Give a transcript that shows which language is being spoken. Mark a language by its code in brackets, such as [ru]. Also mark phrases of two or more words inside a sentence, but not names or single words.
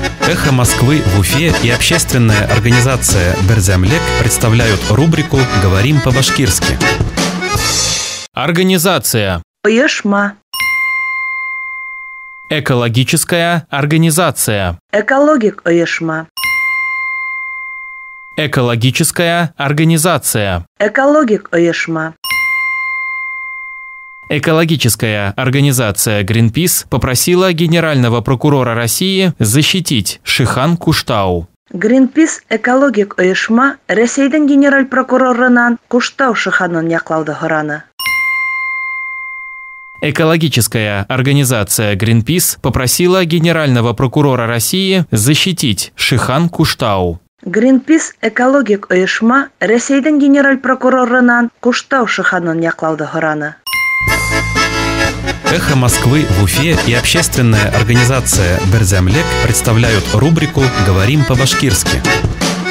[ru] «Эхо Москвы» в Уфе и общественная организация «Берзямлек» представляют рубрику «Говорим по-башкирски». Организация. [ba] Оешма. [ru] Экологическая организация. [ba] Экологик оешма. [ru] Экологическая организация. [ba] Экологик оешма. [ru] Экологическая организация Greenpeace попросила генерального прокурора России защитить Шихан Куштау. [ba] Greenpeace экологик оешма Ресейден генераль прокурорынан Куштау Шиханын яклауды хыраны. [ru] Экологическая организация Greenpeace попросила генерального прокурора России защитить Шихан Куштау. [ba] Greenpeace экологик оешма Ресейден генераль прокурорынан Куштау Шиханын яклауды хыраны. [ru] «Эхо Москвы» в Уфе и общественная организация «Берзямлек» представляют рубрику «Говорим по-башкирски».